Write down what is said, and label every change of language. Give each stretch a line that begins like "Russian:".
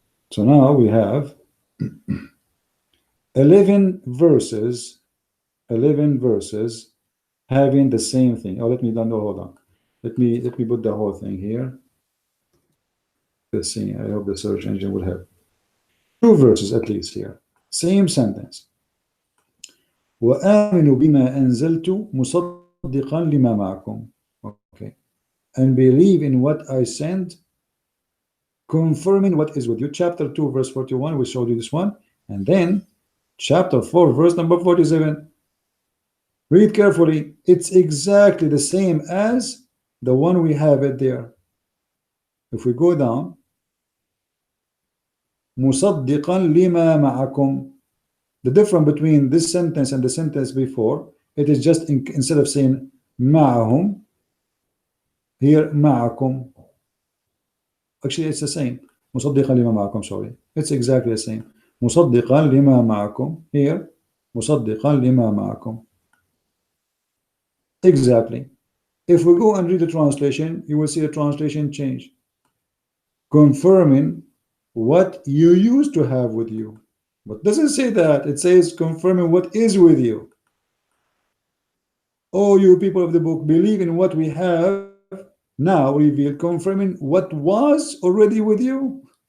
English: So now we have 11 verses having the same thing. Oh, let me hold on. Let me put the whole thing here. Let's see. I hope the search engine will help. Two verses at least here. Same sentence.
Arabic: وآمنوا بما أنزلت مصدقا لما معكم.
English: Okay. And believe in what I sent, confirming what is with you. Chapter 2, verse 41, we showed you this one. And then chapter 4, verse number 47. Read carefully. It's exactly the same as the one we have it there. If we go down,
Arabic: مصدقا لما معكم.
English: The difference between this sentence and the sentence before, it is just instead of saying معهم, here معكم. Actually, it's the same.
Arabic: مصدقا لما معكم,
English: sorry. It's exactly the same.
Arabic: مصدقا لما معكم.
English: Here,
Arabic: مصدقا لما معكم.
English: Exactly. If we go and read the translation, you will see the translation change. Confirming what you used to have with you. But it doesn't say that. It says confirming what is with you. Oh, you people of the book, believe in what we have now revealed, confirming what was already with you.